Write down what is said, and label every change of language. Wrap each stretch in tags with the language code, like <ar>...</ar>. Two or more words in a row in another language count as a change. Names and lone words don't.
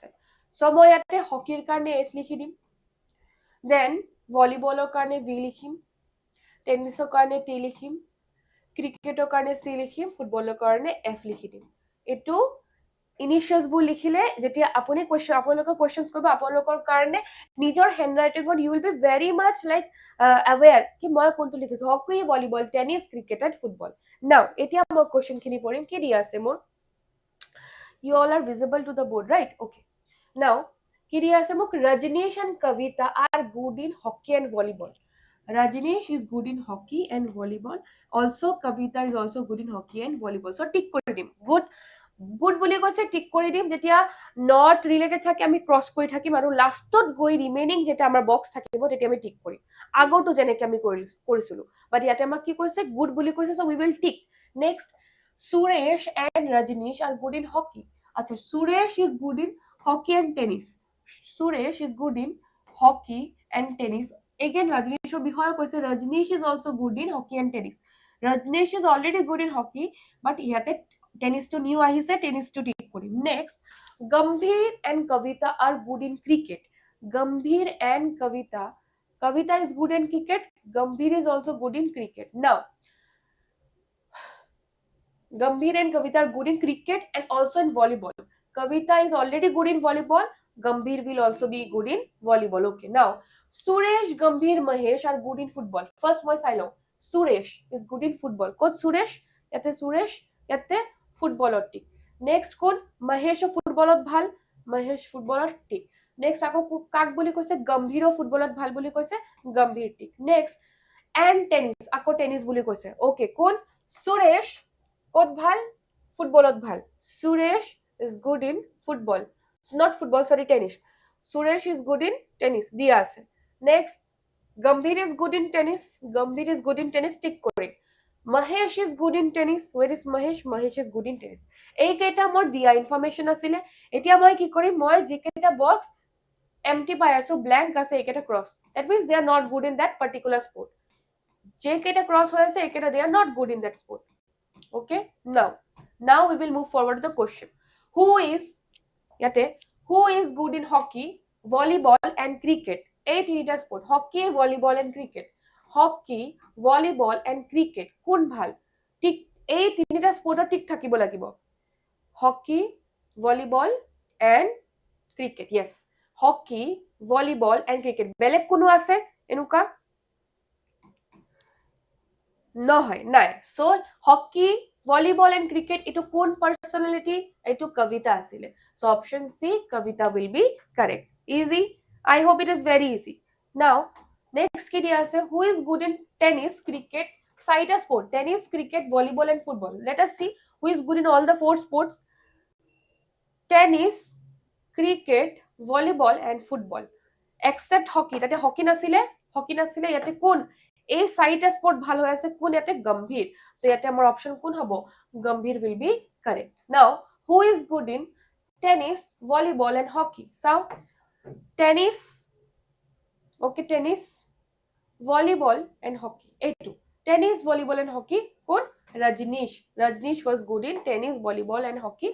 <as>চ' মই ইয়াতে হকিৰ কাৰণে H লিখি দিম, দেন ভলিবলৰ কাৰণে V লিখিম, টেনিসৰ কাৰণে T লিখিম, ক্ৰিকেটৰ কাৰণে C লিখিম, ফুটবলৰ কাৰণে F লিখি দিম। এইটো ইনিশিয়েলছবোৰ লিখিলে যেতিয়া আপুনি আপোনালোকৰ কুৱেশ্যনছ কৰিব, আপোনালোকৰ কাৰণে নিজৰ হেণ্ডৰাইটিঙত</as> <en>you will be very much like aware</en> <as>কি মই কোনটো লিখিছো,</as> <en>hockey, volleyball, tennis, cricket and football.</en> <as>নাও এতিয়া মই কুৱেশ্যনখিনি পঢ়িম, কি দিয়া আছে মোৰ,</as> <en>you all are visible to the board, right? Okay, now</en> <as>কি দিয়া আছে মোক,</as> <en>Rajneesh and Kavita are good in hockey and volleyball. Rajneesh is good in hockey and volleyball, also Kavita is also good in hockey and volleyball, so tick</en> <as>কৰি দিম, good বুলি কৈছে টিক কৰি দিম, যেতিয়া</as> <en>not related</en> <as>থাকে আমি ক্ৰছ কৰি থাকিম, আৰু লাষ্টত গৈ ৰিমেইনিং যেতিয়া আমাৰ বক্স থাকিব তেতিয়া আমি টিক কৰিম, আগৰটো যেনেকৈ আমি কৰিছিলো, বাট ইয়াতে আমাক কি কৈছে, গুড বুলি কৈছে,</as> <en>so we will tick. Next, Suresh and Rajneesh are good in hockey. আচ্ছা, Suresh is good in hockey and tennis. Suresh is good in hockey and tennis. Again,</en> <as>Rajneeshৰ বিষয়ে কৈছে,</as> <en>Rajneesh is also good in hockey and tennis. Rajneesh is already good in hockey, but</en> <as>ইয়াতে টেনিসটো নিউ আহিছে, টেনিসটো টিক কৰিম। নেক্সট,</as> <en>Gambhir and Kavita are good in cricket. Gambhir and Kavita is good in cricket, Gambhir is also good in cricket. Now, Gambhir and Kavita are good in cricket and also in volleyball. Kavita is already good in volleyball, Gambhir will also be good in volleyball. Okay, now Suresh, Gambhir, Mahesh are good in football.</en> <as>First মই চাই লওঁ,</as> <en>Suresh is good in football.</en> <as>ক'ত Suresh? ইয়াতে Suresh, ইয়াতে ফুটবলত টিক। নেক্সট কোন, Mahesh ফুটবলত ভাল, Mahesh ফুটবলত টিক। নেক্সট আকৌ কাক বুলি কৈছে, Gambhir ফুটবলত ভাল বুলি কৈছে, Gambhir টিক। নেক্সট,</as> <en>and tennis,</en> <as>আকৌ টেনিস বুলি কৈছে। ওকে, কোন, Suresh ক'ত ভাল, ফুটবলত ভাল,</as> <en>Suresh is good in football, not football, sorry, tennis. Suresh is good in tennis,</en> <as>দিয়া আছে।</as> <en>Next, Gambhir is good in tennis, Gambhir is good in tennis,</en> <as>টিক কৰি।</as> <en>Mahesh is good in tennis, where is Mahesh? Mahesh is good in tennis.</en> <as>এই কেইটা মোৰ দিয়া ইনফৰমেশ্যন আছিলে, এতিয়া মই কি কৰিম, মই যিকেইটা</as> <en>box empty</en> <as>পাই আছো, ব্ল্যাঙ্ক আছে, এইকেইটা ক্ৰছ,</as> <en>that means they are not good in that particular sport.</en> <as>যে কেইটা ক্ৰছ হৈ আছে এইকেইটা</as> <en>they are not good in that sport. Okay, now we will move forward to the question. Who is good in hockey, volleyball and cricket?</en> <as>এই তিনিটা স্পোর্ট,</as> <en>hockey, volleyball and cricket, hockey, volleyball and cricket</en> <as>কোন ভাল, ঠিক এই তিনিটা স্পোর্টত ঠিক থাকিব লাগিব,</as> <en>hockey, volleyball and cricket, yes, হকি, volleyball and cricket.</en> <as>বেলেগ কোনো আছে এনেকুৱা? নহয়, নাই.</as> <en>So, hockey, volleyball and cricket,</en> <as>এইটো কোন personality? এইটো কবিতা আছিলে.</as> <en>So, option C, কবিতা will be correct. Easy? I hope it is very easy. Now, next কি দিয়া আছে? Who is good in tennis, cricket, side sport? Tennis, cricket, volleyball and football. Let us see who is good in all the four sports. Tennis, cricket, volleyball and football. Except hockey.</en> <as>তাতে hockey নাছিলে, ইয়াতে কোন? এই চাৰিটা স্পৰ্ট ভাল হৈ আছে, কোন ইয়াতে? গম্ভীৰ. So ইয়াতে আমাৰ অপশ্যন কোন হ'ব?</as> <en>গম্ভীৰ will be correct. Now, who is good in tennis, volleyball and hockey? চাও, tennis, okay, tennis, volleyball and hockey. এইটো tennis, volleyball and hockey কোন? Rajneesh. Rajneesh was good in tennis, volleyball and hockey.</en>